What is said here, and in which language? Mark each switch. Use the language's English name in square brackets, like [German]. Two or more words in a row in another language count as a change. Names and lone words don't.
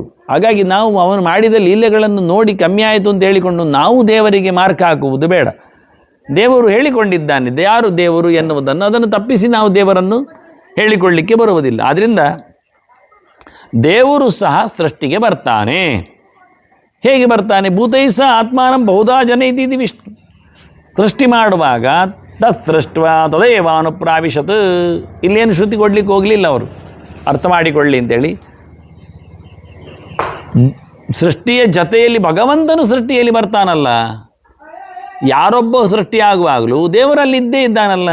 [Kannada] ಹಾಗಾಗಿ ನಾವು ಅವನು ಮಾಡಿದ ಲೀಲೆಗಳನ್ನು ನೋಡಿ ಕಮ್ಮಿ ಆಯಿತು ಅಂತ ಹೇಳಿಕೊಂಡು ನಾವು ದೇವರಿಗೆ ಮಾರ್ಕ್ ಹಾಕುವುದು ಬೇಡ. ದೇವರು ಹೇಳಿಕೊಂಡಿದ್ದಾನೆ, ಯಾರು ದೇವರು ಎನ್ನುವುದನ್ನು, ಅದನ್ನು ತಪ್ಪಿಸಿ ನಾವು ದೇವರನ್ನು ಹೇಳಿಕೊಳ್ಳಲಿಕ್ಕೆ ಬರುವುದಿಲ್ಲ. ಆದ್ದರಿಂದ ದೇವರು ಸಹ ಸೃಷ್ಟಿಗೆ ಬರ್ತಾನೆ. ಹೇಗೆ ಬರ್ತಾನೆ? [Sanskrit] ಭೂತೈ ಸಹ ಆತ್ಮಾನಂ ಬಹುಧಾ ಜನಯತಿ ಇತಿ ವಿಷ್ಣು. [Kannada] ಸೃಷ್ಟಿ ಮಾಡುವಾಗ [Sanskrit] ತತ್ಸೃಷ್ಟ ತದೇವಾನುಪ್ರಾವಿಶತ್, [Kannada] ಇಲ್ಲೇನು ಶ್ರುತಿ ಕೊಡಲಿಕ್ಕೆ ಹೋಗಲಿಲ್ಲ ಅವರು, ಅರ್ಥ ಮಾಡಿಕೊಳ್ಳಿ ಅಂತೇಳಿ. ಸೃಷ್ಟಿಯ ಜೊತೆಯಲ್ಲಿ ಭಗವಂತನು ಸೃಷ್ಟಿಯಲ್ಲಿ ಬರ್ತಾನಲ್ಲ, ಯಾರೊಬ್ಬ ಸೃಷ್ಟಿಯಾಗುವಾಗಲೂ ದೇವರಲ್ಲಿದ್ದೇ ಇದ್ದಾನಲ್ಲ.